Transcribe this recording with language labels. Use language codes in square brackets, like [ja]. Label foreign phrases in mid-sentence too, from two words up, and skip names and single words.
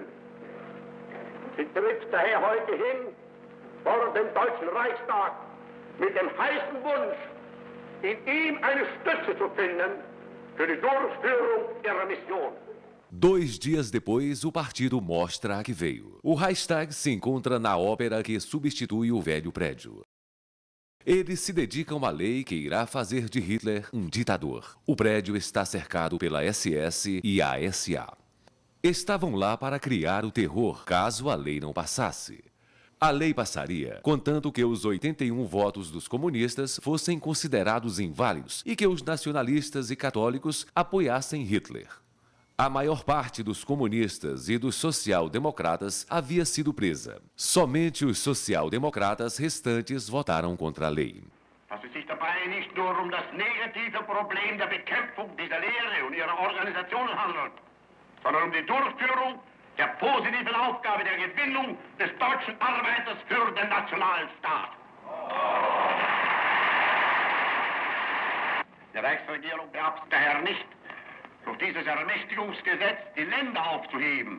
[de] Sie tritt daher heute hin vor den Deutschen Reichstag mit dem heißen Wunsch, in ihm eine Stütze zu finden für die Durchführung ihrer Mission. [pt] 2 dias depois, o partido mostra a que veio. O Reichstag se encontra na ópera que substitui o velho prédio. Eles se dedicam à lei que irá fazer de Hitler um ditador. O prédio está cercado pela SS e a SA. Estavam lá para criar o terror caso a lei não passasse. A lei passaria, contanto que os 81 votos dos comunistas fossem considerados inválidos e que os nacionalistas e católicos apoiassem Hitler. A maior parte dos comunistas e dos social-democratas havia sido presa. Somente os social-democratas restantes votaram contra a lei. [de] Dass es sich dabei nicht nur das negative Problem der Bekämpfung dieser Lehre und ihrer Organisation handelt, sondern die Durchführung der positiven Aufgabe der Gewinnung des deutschen Arbeiters für den Nationalstaat. Die Reichsregierung beabsichtigt daher nicht, durch dieses Ermächtigungsgesetz die Länder aufzuheben.